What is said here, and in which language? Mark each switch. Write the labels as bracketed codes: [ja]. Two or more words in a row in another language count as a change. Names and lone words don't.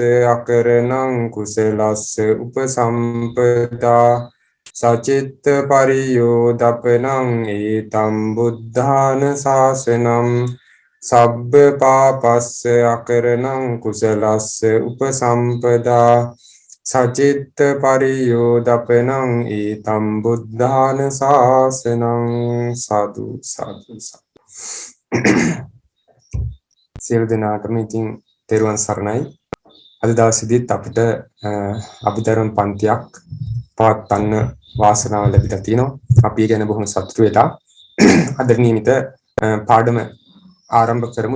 [pi] අකරණං කුසලස්ස උපසම්පදා සචිත්ත පරියෝදපනං ඊතම් බුද්ධාන ශාසනං සබ්බ පාපස්ස අකරණං කුසලස්ස උපසම්පදා සචිත්ත පරියෝදපනං ඊතම් බුද්ධාන ශාසනං සාදු සාදු [si] සියලු දෙනාටම ඉතින් තෙරුවන් සරණයි. අද දවසේදීත් අපිට අභිධර්ම පන්තියක් පවත්වන්න වාසනාව ලැබිලා තිනවා. අපි ගැන බොහොම සතුටු වෙලා අද නියමිත පාඩම ආරම්භ කරමු.